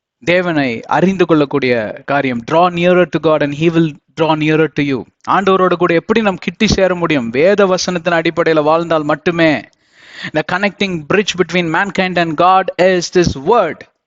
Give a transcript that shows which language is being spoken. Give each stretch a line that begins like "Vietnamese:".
Tamil: தேவனை அறிந்து கொள்ளக்கூடிய காரியம்,
English: draw nearer to God and he will draw nearer to you.
Tamil: ஆண்டவரோட கூட எப்படி நாம் கிட்டி சேர முடியும்? வேத வசனத்தின் அடிப்படையில் வாழ்ந்தால் மட்டுமே.
English: The connecting bridge between mankind and God is this word.